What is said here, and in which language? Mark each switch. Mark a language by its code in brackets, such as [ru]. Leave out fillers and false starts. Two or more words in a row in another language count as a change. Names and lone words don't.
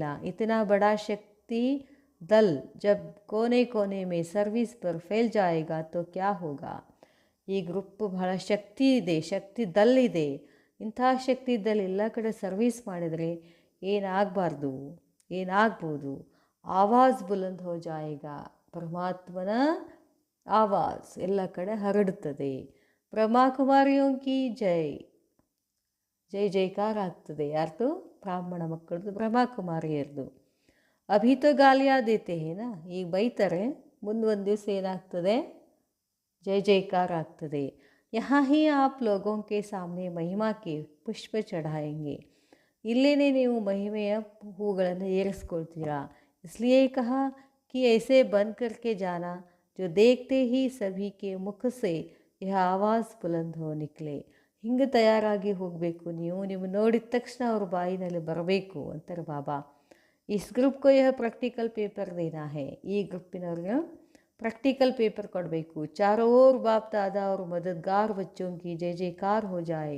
[hi] इतना बड़ा शक्ति दल जब कोने कोने में सर्विस पर फैल जाएगा तो क्या होगा. [kn] ಈ ಗ್ರೂಪ್ ಬಹಳ ಶಕ್ತಿ ಇದೆ, ಶಕ್ತಿ ದಲ್ ಇದೆ. ಇಂಥ ಶಕ್ತಿ ದಲ್ ಎಲ್ಲ ಕಡೆ ಸರ್ವಿಸ್ ಮಾಡಿದರೆ ಏನಾಗ್ಬೋದು. [hi] आवाज़ बुलंद हो जाएगा, [kn] ಪರಮಾತ್ಮನ ಆವಾಜ್ ಎಲ್ಲ ಕಡೆ ಹರಡುತ್ತದೆ. [hi] ब्रह्मकुमारियों की जय, [kn] ಜೈ ಜೈಕಾರ ಆಗ್ತದೆ. ಯಾರ್ದು, ಬ್ರಾಹ್ಮಣ ಮಕ್ಕಳದು, ಬ್ರಹ್ಮಕುಮಾರಿಯರ್ದು. [hi] अभी तो गालियाँ देते हैं ना, [kn] ಈಗ ಬೈತಾರೆ, ಮುಂದೊಂದು ದಿವಸ ಏನಾಗ್ತದೆ, ಜೈ ಜೈಕಾರ ಆಗ್ತದೆ. [hi] यहाँ ही आप लोगों के सामने महिमा के पुष्प चढ़ाएंगे, [kn] ಇಲ್ಲೇ ನೀವು ಮಹಿಮೆಯ ಹೂಗಳನ್ನು ಏರಿಸ್ಕೊಳ್ತೀರಾ. [hi] इसलिए कहा कि ऐसे बन करके जाना जो देखते ही सभी के मुख से यह आवाज़ बुलंद हो निकले. [kn] ಹಿಂಗೆ ತಯಾರಾಗಿ ಹೋಗಬೇಕು ನೀವು. ನೀವು ನೋಡಿದ ತಕ್ಷಣ ಅವ್ರ ಬಾಯಿನಲ್ಲಿ ಬರಬೇಕು ಅಂತಾರೆ ಬಾಬಾ. [hi] इस ग्रुप को यह [en] practical paper [hi] देना है. [kn] ಈ ಗ್ರೂಪಿನವ್ರಿಗೆ [en] practical paper [kn] ಕೊಡಬೇಕು. [hi] चारों ओर बाप दादा ಅವ್ರ मददगार बच्चों की जय जयकार हो जाए.